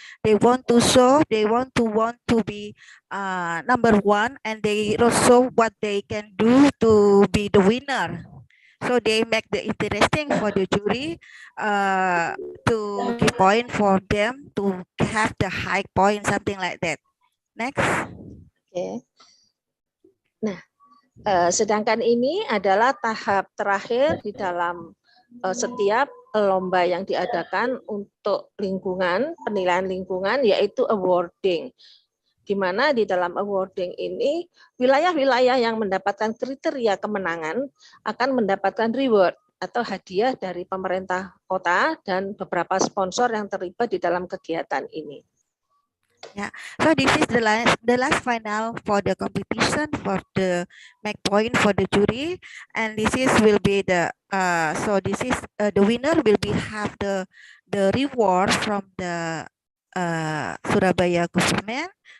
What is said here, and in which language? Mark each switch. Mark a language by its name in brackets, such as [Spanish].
[English] They want to show, they want to be number one, and they also what they can do to be the winner. So they make the interesting for the jury to give point for them to have the high point, something like that. Next. [Indonesian] Oke. Nah, sedangkan ini adalah tahap terakhir di dalam setiap lomba yang diadakan untuk lingkungan, penilaian lingkungan, yaitu awarding. Di mana di dalam awarding ini wilayah-wilayah yang mendapatkan kriteria kemenangan akan mendapatkan reward atau hadiah dari pemerintah kota dan beberapa sponsor yang terlibat di dalam kegiatan ini. [English] Yeah, so this is the last final for the competition for the make point for the jury, and this is will be the the winner will be have the reward from the Surabaya government.